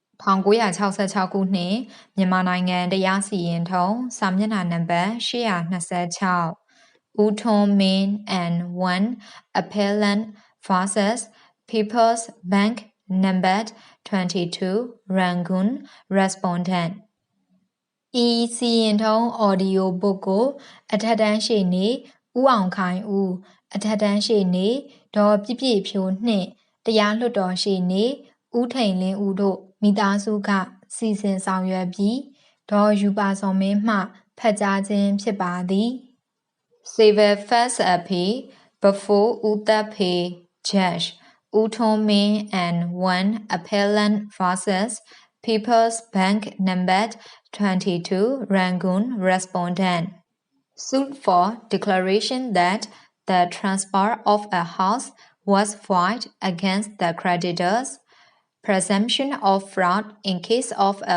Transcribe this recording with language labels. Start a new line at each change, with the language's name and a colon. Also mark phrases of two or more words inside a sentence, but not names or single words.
Burmese: 1966 ခုနှစ်မြန်မာနိုင်ငံတရားစီရင်ထုံးစာမျက်နှာနံပါတ်826 ဦးထွန်းမင်း
English: and 1 appellant versus People's Bank number
Burmese: 22
English: Rangoon respondent
Burmese: ဤစီရင်ထုံး
English: audio book
Burmese: ကိုအထက်တန်းရှေ့နေဦးအောင်ခိုင်ဦးအ ထက်တန်းရှေ့နေဒေါ်ပြည့်ပြည့်ဖြိုးနှင့်တရားလွှတ်တော်ရှေ့နေဦးထိန်လင်းဦးတို့မိသားစုကစီစဉ်ဆောင်ရွက်ပြီးဒေါ်ယူပါစောမင်းမှဖတ်ကြားခြင်းဖြစ်ပါသည်
English: Civil First Appeal before
Burmese: ဦးသက်ဖေ Judge ဦးထွန်းမင်း
English: and 1 appellant versus People's Bank number 22 Rangoon respondent sued for declaration that the transfer of a house was void against the creditors, presumption of fraud in case of a